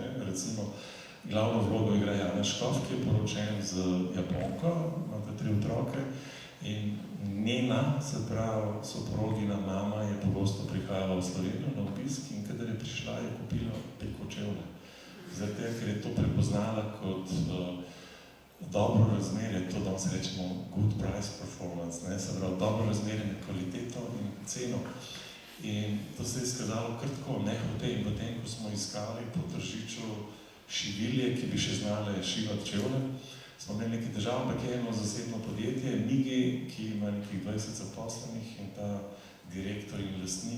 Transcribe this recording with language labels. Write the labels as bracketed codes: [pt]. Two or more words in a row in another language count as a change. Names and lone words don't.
[sl] Recimo, glavno vlogo igra Janez Škof, ki je poročen z Japonko, ima 3 otroke in njena, se pravi, soprogina mama je pogosto prihajala v Slovenijo na obisk in kadar je prišla, je kupila peko čevlje. Zato, ker je to prepoznala kot dobro razmerje, to danes rečemo [en] good price performance, [sl] ne, se pravi, dobro razmerje med kvaliteto in ceno. In to se je izkazalo kar tako, nehote in potem, ko smo iskali po Tržiču šivilje, ki bi še znale šivati čevlje, smo imeli nekaj težav, ampak je eno zasebno podjetje, Migi, ki ima nekih 20 zaposlenih in ta direktor in lastnik,